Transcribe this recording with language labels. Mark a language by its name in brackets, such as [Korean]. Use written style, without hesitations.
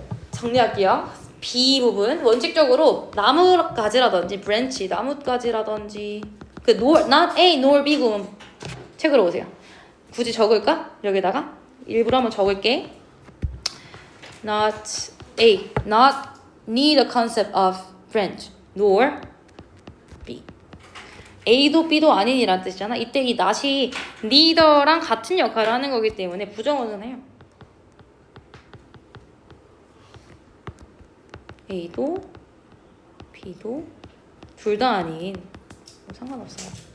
[Korean] 정리할게요. B 부분 원칙적으로 나뭇가지라든지 브랜치, 나뭇가지라든지 그 [English] not A nor B [Korean] 구문 책으로 오세요. 굳이 적을까? 여기다가 일부러 한번 적을게. [English] Not A, not need a concept of branch, nor B. [Korean] A도 B도 아닌이란 뜻이잖아. 이때 이 not이 neither랑 같은 역할을 하는 거기 때문에 부정어선해요. A도 B도 둘 다 아닌 상관없어요.